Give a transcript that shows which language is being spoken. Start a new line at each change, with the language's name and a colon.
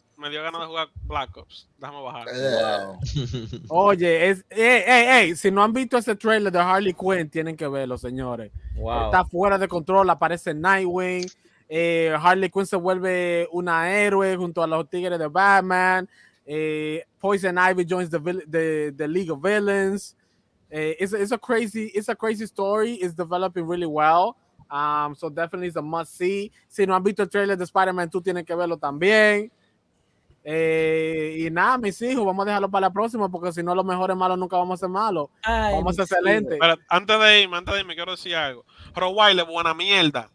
Spanish: Me dio ganas de jugar Black Ops. Déjame bajar. Wow. Oye, si no han visto ese trailer de Harley Quinn, tienen que verlo, señores. Wow. Está fuera de control, aparece Nightwing. Harley Quinn se vuelve una héroe junto a los tigres de Batman.
English: Poison Ivy joins the League of Villains. It's a crazy story. It's developing really well. So definitely it's a must see.
Spanish: Si no han visto el trailer de Spider-Man 2, tienen que verlo también. Y nada, mis hijos, vamos a dejarlo para la próxima porque si no, los mejores malos nunca vamos a ser malos. Vamos a ser excelentes. Pero antes de irme, quiero decir algo. Pero Wiley, buena mierda.